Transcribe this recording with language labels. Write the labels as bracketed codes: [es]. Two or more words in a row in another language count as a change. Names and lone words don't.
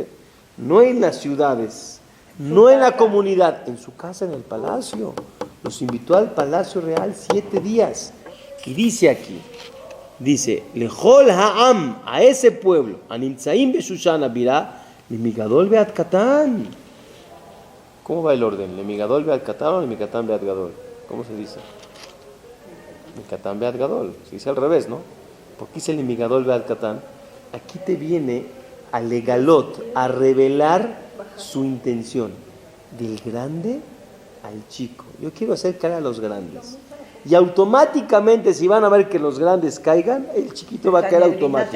[es] No en las ciudades, no en la comunidad, en su casa, en el palacio. Los invitó al palacio real 7 días. Y dice aquí, [he] לכל העם, [es] a ese pueblo, [he] הנמצאים בשושן הבירה, למגדול ועד קטן. [es] ¿Cómo va el orden? [he] ¿למגדול ועד קטן [es] o [he] למקטן ועד גדול? [es] ¿Cómo se dice? [he] למקטן ועד גדול. [es] Se dice al revés, ¿no? ¿Por qué dice [he] למגדול ועד קטן? [es] Aquí te viene a legalot, a revelar su intención. Del grande al chico. Yo quiero hacer caer a los grandes. Y automáticamente, si van a ver que los grandes caigan, el chiquito va a caer automático.